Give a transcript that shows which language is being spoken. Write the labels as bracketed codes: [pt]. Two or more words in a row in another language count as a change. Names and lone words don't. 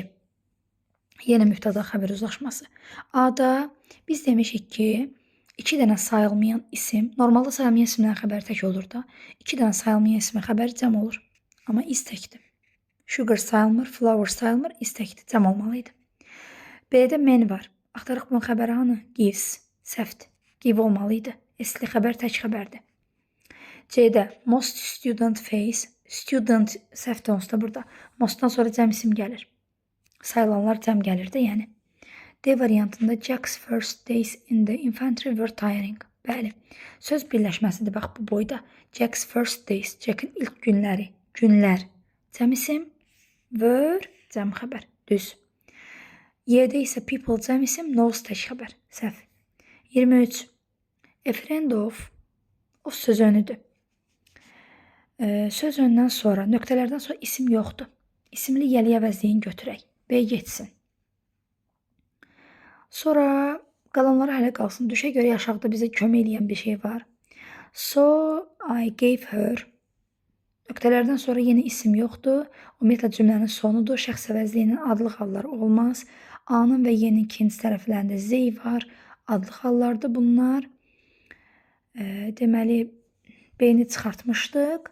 [az] Yenə mübtəda xəbər uzlaşması. A-da biz demişik ki, 2 dənə sayılmayan isim, normalda sayılmayan isimlərin xəbəri tək olur da, 2 dənə sayılmayan ismin xəbəri cəm olur. Amma is təkdir. Sugar sayılmır, flower sayılmır, is təkdir, cəm olmalıydı. B-də men var. Axtarıq bunun xəbəri hanı? Gives. Səhvdir. Give olmalıydı. S-li xəbər tək xəbərdir. [en] C-də most student face. [az] Student səhvdir onsuz da burada. Mostdan sonra cəm isim gəlir. Sayılanlar cəm gəlir də, yəni. D variantında [en] Jack's first days in the infantry were tiring. [az] Bəli. Söz birləşməsidir bax bu boyda. [en] Jack's first days. [az] Jack'in ilk günləri. Günlər. Cəm isim. Were cəm xəbər. Düz. Y-də isə people cəm isim. Knows tək xəbər. Səhv. 23. [en] A friend of. [az] O söz önüdür. Söz öndən sonra, nöqtələrdən sonra isim yoxdur. İsimli yəli əvəzliyini götürək. B getsin. Sonra qalanları hələ qalsın. Düşə görə aşağıda bizə kömək edən bir şey var. [en] So I gave her. [az] Nöqtələrdən sonra yenə isim yoxdur. Ümumiyyətlə cümlənin sonudur. Şəxs əvəzliyinin adlıq halları olmaz. A-nın və Y-nin ikinci tərəflərində Z var. Adlıq hallardır bunlar. Deməli, B-ni çıxartmışdıq.